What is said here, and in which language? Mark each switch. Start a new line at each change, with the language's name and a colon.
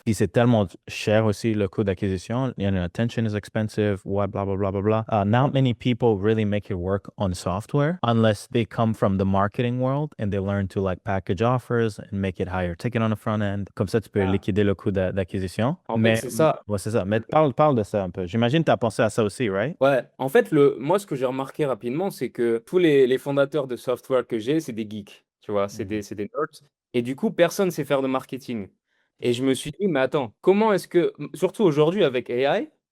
French: Puis c'est tellement cher aussi le coût d'acquisition.
English: Attention is expensive, what, blah, blah, blah, blah, blah. Not many people really make it work on software unless they come from the marketing world and they learn to like package offers and make it higher ticket on the front end.
French: Comme ça, tu peux Ah, liquider le coût d'acquisition. en fait, Mais, c'est ça. ouais, c'est ça. Mais parle de ça un peu. J'imagine que tu as pensé à ça aussi, right? Ouais, en fait, moi, ce que j'ai remarqué rapidement, c'est que tous les fondateurs de software que j'ai, c'est des geeks, tu vois, Mhm. c'est des nerds. Et du coup, personne ne sait faire de marketing. Et je me suis dit, mais attends, comment est-ce que, surtout aujourd'hui avec AI,